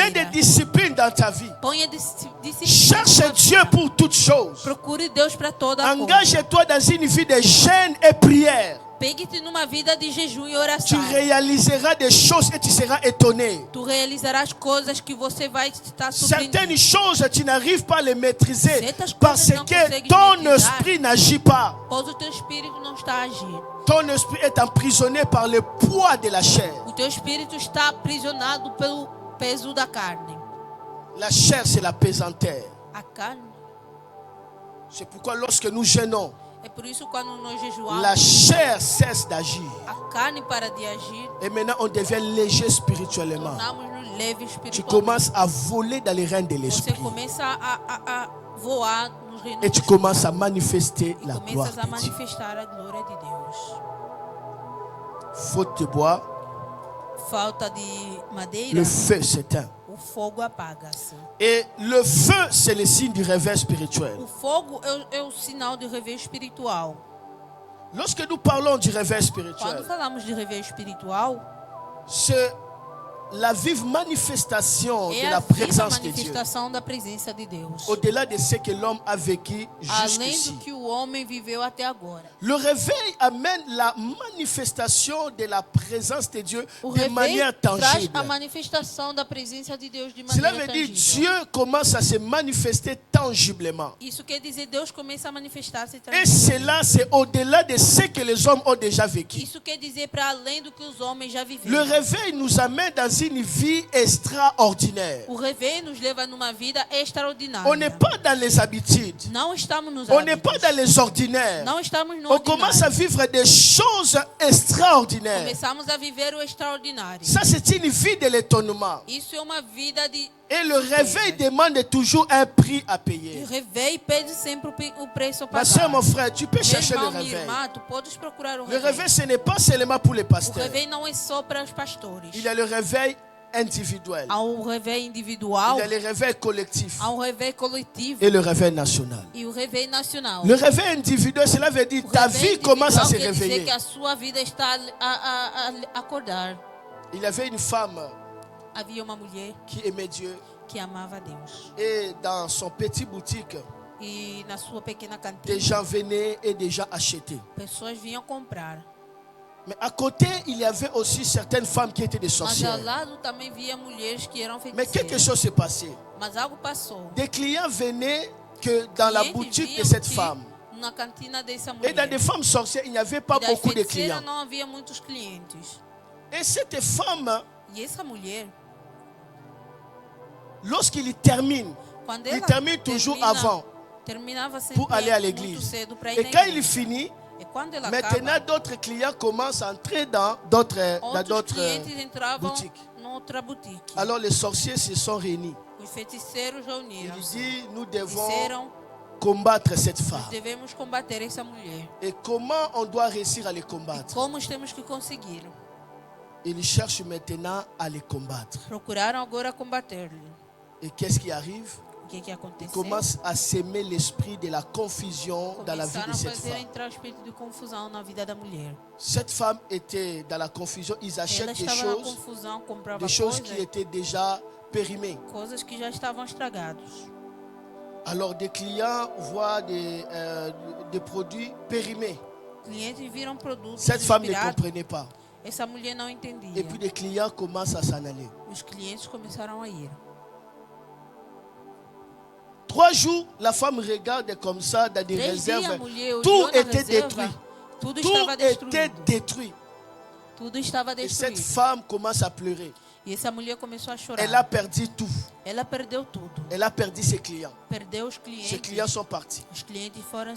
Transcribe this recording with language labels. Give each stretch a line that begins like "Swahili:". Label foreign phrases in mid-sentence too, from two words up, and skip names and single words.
Portuguese: madeira.
French: des disciplines dans ta vie.
Portuguese: Ponha disciplina.
French: Cherche Dieu pour toutes choses.
Portuguese: Procure Deus para toda a coisa.
French: Engage-toi dans une vie de jeûne et prière.
Portuguese: Pegue-te numa vida de jejum e
French: Tu
Portuguese: oração.
French: réaliseras des choses et tu seras étonné.
Portuguese: Tu realizarás coisas que você vai estar
French: Certaines
Portuguese: surpreendido.
French: choses, tu n'arrives pas à les maîtriser
Portuguese: Certas
French: parce
Portuguese: coisas não
French: que
Portuguese: consegues
French: ton
Portuguese: maîtrisar.
French: esprit n'agit pas.
Portuguese: Pois o teu espírito não está a agir.
French: Ton esprit est emprisonné par le poids de la chair.
Portuguese: O teu espírito está aprisionado pelo peso da carne.
French: La chair, c'est la pesanteur.
Portuguese: A carne.
French: C'est pourquoi lorsque nous jeûnons,
Portuguese: É por isso quando nós jejuamos,
French: la chair cesse d'agir.
Portuguese: a carne para de agir,
French: Et maintenant, on devient léger spirituellement.
Portuguese: tornamos-nos leves
French: Tu
Portuguese: espiritualmente.
French: commences à voler dans les règnes de
Portuguese: Você
French: l'esprit.
Portuguese: começa a voar nos reinos
French: Et tu
Portuguese: dos
French: commences à manifester
Portuguese: céus.
French: la
Portuguese: E
French: gloire
Portuguese: começas a
French: de Dieu.
Portuguese: manifestar a glória de Deus.
French: Faute de bois,
Portuguese: Falta de madeira,
French: le feu s'éteint.
Portuguese: o fogo apaga-se.
French: Et le feu, c'est le signe du réveil spirituel.
Portuguese: O fogo é o sinal de rever espiritual.
French: Lorsque nous parlons du réveil
Portuguese: Quando
French: spirituel,
Portuguese: falamos de rever espiritual,
French: c'est la vive manifestation
Portuguese: é
French: de
Portuguese: a
French: la
Portuguese: viva
French: présence de Dieu.
Portuguese: manifestação da presença de Deus.
French: Au-delà de ce que l'homme a vécu
Portuguese: Além
French: jusqu'ici.
Portuguese: do que o homem viveu até agora.
French: Le réveil amène la manifestation de la présence de Dieu
Portuguese: O
French: de
Portuguese: reveio
French: manière
Portuguese: traz
French: tangible.
Portuguese: a manifestação da presença de Deus de
French: Cela
Portuguese: maneira
French: veut dire
Portuguese: tangível.
French: Dieu commence à se manifester tangiblement.
Portuguese: Isso quer dizer Deus começa a manifestar-se
French: Et
Portuguese: tangivelmente.
French: cela, c'est au-delà de ce que les hommes ont déjà vécu.
Portuguese: Isso quer dizer para além do que os homens já
French: Le
Portuguese: viveram.
French: réveil nous amène dans dans une vie extraordinaire.
Portuguese: O réveil nos leva numa vida extraordinária.
French: On n'est pas dans les habitudes.
Portuguese: Não estamos nos
French: On n'est
Portuguese: hábitos.
French: pas dans les ordinaires.
Portuguese: Não estamos no
French: On commence à
Portuguese: ordinário.
French: vivre des choses extraordinaires.
Portuguese: Começamos a viver o extraordinário.
French: Ça, c'est une vie de l'étonnement.
Portuguese: Isso é uma vida de...
French: Et le réveil demande toujours un prix à
Portuguese: O
French: payer.
Portuguese: réveil pede sempre o preço a
French: Ma
Portuguese: pagar.
French: soeur, mon frère, tu peux
Portuguese: Meu
French: chercher le
Portuguese: irmão, minha
French: réveil.
Portuguese: irmã, tu podes procurar o
French: Le
Portuguese: réveil.
French: réveil, ce n'est pas seulement pour les
Portuguese: O
French: pasteurs.
Portuguese: réveil não é só para os pastores.
French: Il y a le réveil individuel.
Portuguese: Há um réveil
French: Il
Portuguese: individual,
French: y a le réveil collectif.
Portuguese: há um réveil coletivo
French: Et le réveil national.
Portuguese: e o réveil nacional.
French: Le réveil individuel, cela veut dire
Portuguese: O
French: ta
Portuguese: réveil
French: vie commence à se
Portuguese: individual quer dizer
French: réveiller.
Portuguese: que a sua vida está a acordar.
French: Il y avait une femme
Portuguese: Havia uma mulher
French: qui aimait Dieu.
Portuguese: que amava a Deus.
French: Et dans son petit boutique,
Portuguese: E na sua pequena
French: des
Portuguese: cantina,
French: gens venaient et des gens achetaient.
Portuguese: pessoas vinham comprar.
French: Mais à côté, il y avait aussi certaines femmes qui étaient des
Portuguese: Mas ao
French: sorcières.
Portuguese: lado também via mulheres que eram
French: Mais quelque
Portuguese: feiticeiras.
French: chose s'est passé.
Portuguese: Mas algo passou.
French: Des clients venaient que dans la
Portuguese: Clientes
French: boutique de
Portuguese: viam
French: cette
Portuguese: que
French: femme.
Portuguese: na cantina dessa
French: Et dans
Portuguese: mulher.
French: des femmes sorcières, il n'y avait pas
Portuguese: E das
French: beaucoup de
Portuguese: feiticeiras
French: clients.
Portuguese: não havia muitos clientes.
French: Et cette femme,
Portuguese: E essa mulher,
French: lorsqu'il termine,
Portuguese: quando
French: il
Portuguese: ela
French: termine toujours avant
Portuguese: terminava sempre
French: pour aller à
Portuguese: muito
French: l'église.
Portuguese: cedo para ir
French: Et
Portuguese: na
French: quand il
Portuguese: igreja.
French: finit,
Portuguese: E quando ela
French: maintenant
Portuguese: acaba,
French: d'autres clients commencent à entrer dans d'autres
Portuguese: outros clientes entravam
French: boutiques.
Portuguese: noutra boutique.
French: Alors les sorciers se sont réunis.
Portuguese: Os feiticeiros
French: Ils
Portuguese: reuniram-se.
French: disent, nous devons
Portuguese: Disseram,
French: combattre cette
Portuguese: nós
French: femme.
Portuguese: devemos combater essa mulher.
French: Et comment on doit réussir à les
Portuguese: E
French: combattre?
Portuguese: como temos que conseguir?
French: Ils cherchent maintenant à les combattre.
Portuguese: Procuraram agora combater-lhe.
French: Et qu'est-ce qui arrive?
Portuguese: O que
French: Ils
Portuguese: aconteceu?
French: commencent à s'aimer l'esprit de la confusion dans la vie
Portuguese: Começaram
French: de
Portuguese: a
French: cette
Portuguese: fazer
French: femme.
Portuguese: entrar o espírito de confusão na vida da mulher.
French: Cette femme était dans la confusion. Ils
Portuguese: Ela
French: achètent des
Portuguese: estava na
French: choses,
Portuguese: confusão, comprava
French: des choses qui étaient déjà périmées.
Portuguese: coisas que já estavam estragados.
French: Alors des clients voient des produits périmés.
Portuguese: Clientes viram produtos
French: Cette femme ne
Portuguese: expirados.
French: comprenait pas.
Portuguese: Essa mulher não entendia.
French: Et puis des clients commencent à s'en aller.
Portuguese: Os clientes começaram a ir.
French: 3 jours, la femme regarde comme ça dans des
Portuguese: 3 dias a
French: réserves.
Portuguese: mulher
French: Tout
Portuguese: olhou na
French: était
Portuguese: reserva,
French: détruit.
Portuguese: tudo
French: Tout
Portuguese: estava
French: était
Portuguese: destruído.
French: détruit.
Portuguese: Tudo estava
French: Et cette
Portuguese: destruído.
French: femme commence à pleurer.
Portuguese: E essa mulher começou a chorar.
French: Elle a perdu tout.
Portuguese: Ela perdeu tudo.
French: Elle a perdu ses clients.
Portuguese: Perdeu os
French: Ses
Portuguese: clientes.
French: clients sont partis.
Portuguese: Os clientes foram-se